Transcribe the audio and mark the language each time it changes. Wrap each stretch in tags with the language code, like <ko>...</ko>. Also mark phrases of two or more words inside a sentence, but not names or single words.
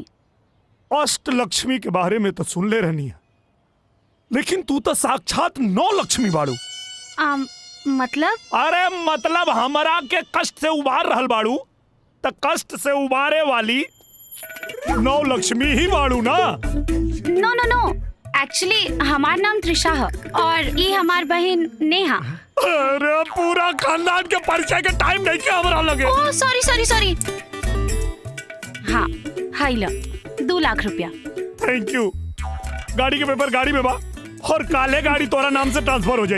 <bho>अष्टलक्ष्मी के बारे में तो सुन ले रहनी है, लेकिन तू तो साक्षात 9 लक्ष्मी बाड़ू। मतलब? अरे मतलब हमरा के कष्ट से उबार रहल बाड़ू, तो कष्ट से उबारे वाली 9 लक्ष्मी ही बाड़ू ना।</bho> <en>No no no, actually</en> <bho>हमार नाम त्रिशा है और ये हमार बहन नेहा। अरे पूरा खानदान के परिचय के टाइम नहीं के हमरा लगे।</bho> <en>Oh sorry sorry sorry.</en> <bho>हाँ, हाई ला 2 लाख रुपया।</bho> <en>Thank you.</en> <bho>गाड़ी के पेपर गाड़ी में बा और काले गाड़ी तोरा नाम से ट्रांसफर हो जाई।</bho>